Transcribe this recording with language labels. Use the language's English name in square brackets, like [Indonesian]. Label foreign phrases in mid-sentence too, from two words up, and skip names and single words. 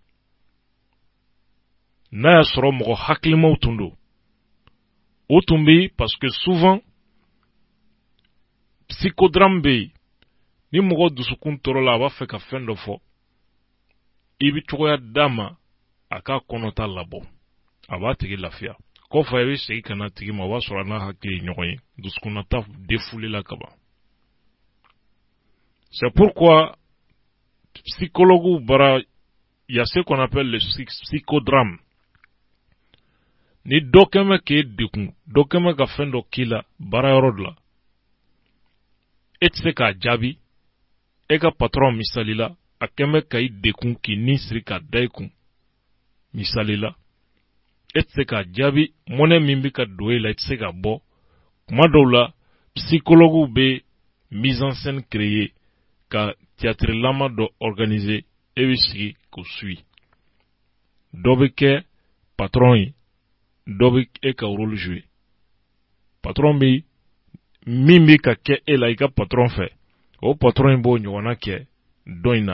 [Bambara] N'a y'a sɔrɔ mɔgɔ hakilimaw tun don, o tun bɛ [French] parce que souvent psychodrame [Bambara] bɛ yen, ni mɔgɔ dusukun tɔɔrɔ la a b'a fɛ ka fɛn dɔ fɔ, i bɛ cogoya d'a ma a k'a kɔnɔta labɔ, a b'a tigi lafiya. Kɔfɛ i bɛ segin ka na tigi ma, o b'a sɔrɔ a n'a hakili ye ɲɔgɔn ye, dusukunnata défoulé la ka ban. [French] C'est pourquoi psychologues bara, il y a ce qu'on appelle le psychodrame. [Bambara] Ni dɔ kɛmɛ k'e dekun, dɔ kɛmɛ ka fɛn dɔ k'i la baara yɔrɔ de la, e tɛ se k'a jaabi, e ka patron misali la, a kɛmɛ ka i dekun k'i ni siri ka da i kun, misali la, e tɛ se k'a jaabi, mɔnɛ min bɛ ka don e la, e tɛ se ka bɔ. Kuma dɔw la, psychologues bɛ [French] mise en scène créer, [Bambara] ka théâtre lama dɔ organiser, e bɛ sigi k'o suit. Dɔ bɛ kɛ patron ye, dɔ bɛ e ka [French] rôle jouer. [Bambara] Patron bɛ min bɛ ka kɛ e la i ka patron fɛ, o patron in b'o ɲɔgɔnna kɛ dɔ in na.